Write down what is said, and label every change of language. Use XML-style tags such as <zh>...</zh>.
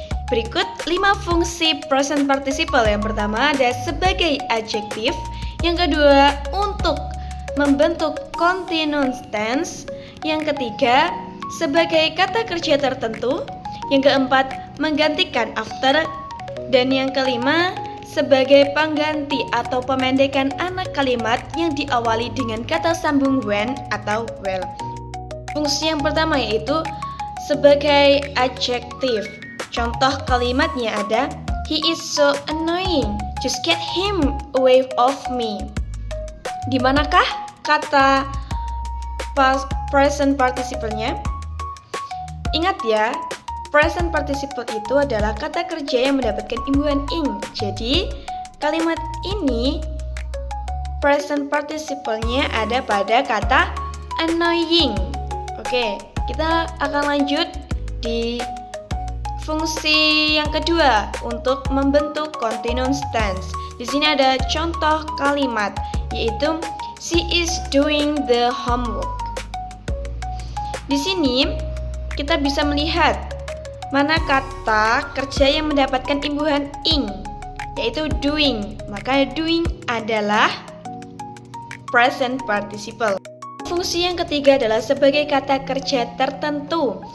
<id>Berikut 5 fungsi present participle. Yang pertama ada sebagai adjektif, yang kedua untuk membentuk continuous tense, yang ketiga sebagai kata kerja tertentu, yang keempat menggantikan after, dan yang kelima sebagai pengganti atau pemendekan anak kalimat yang diawali dengan kata sambung when atau well. Fungsi yang pertama yaitu sebagai adjektif. Contoh kalimatnya ada</id> <en>he is so annoying, just get him away of me.</en> <id>Di manakah kata present participle-nya? Ingat ya, present participle itu adalah kata kerja yang mendapatkan imbuhan ing. Jadi, kalimat ini present participle-nya ada pada kata annoying. Oke, kita akan lanjut di fungsi yang kedua untuk membentuk continuous tense. Di sini ada contoh kalimat yaitu</id> <en>she is doing the homework.</en> <id>Di sini kita bisa melihat mana kata kerja yang mendapatkan imbuhan ing, yaitu doing. Maka doing adalah present participle. Fungsi yang ketiga adalah sebagai kata kerja tertentu.</id>